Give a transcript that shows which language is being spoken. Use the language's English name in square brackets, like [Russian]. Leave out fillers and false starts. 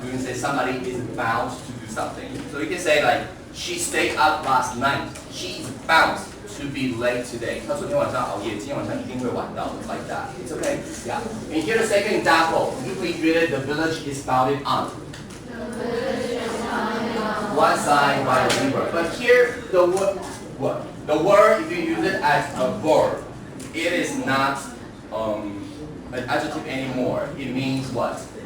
[English] You can say somebody is bound to do something. So you can say like, she stayed up last night. She is bound to be late today. [Chinese] 她昨天晚上熬夜，今天晚上一定会晚到 [English] like that. It's okay? Yeah. And here the second example. You please read it. The village is bounded on. One side by the river. But here the word, what? The word, if you use it as a verb, it is not an adjective anymore. It means what?